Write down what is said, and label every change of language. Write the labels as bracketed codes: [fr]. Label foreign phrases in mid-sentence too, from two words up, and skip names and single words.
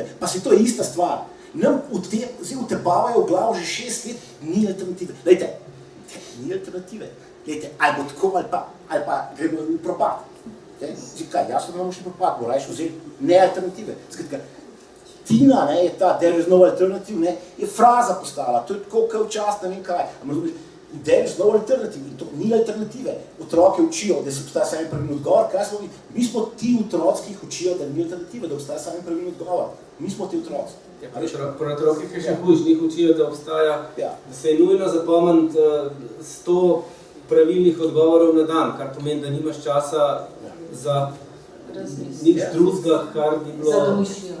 [sl] Pa se to je ista stvar. Nam zdaj utepavajo v glavo že 6 let, ni alternative. Lejte, ni alternative. Lejte, ali bo tako ali pa gremo v propad. Zdaj kaj, jasno, da imamo še propad, bo rajš vzeti ne alternative. Skratka, Tina, je ta [en] there is no alternative, [sl] je fraza postala, to je tako kaj včasih, ne vem kaj. [en] There is no alternative, [sl] in to ni alternative. Otroke učijo, da se obstaja sami pravilni odgovor. Kaj smo mi? Mi smo ti otroci, ki jih učijo, da ni alternative, da obstaja sami pravilni odgovor. Mi smo ti otroci. Pri otrokih je še hujš, njih učijo, da obstaja, da se je nujno zapomniti 100 pravilnih odgovorov na dan, kar pomeni, da nimaš časa za nič drugega, kar bi bilo tvoje.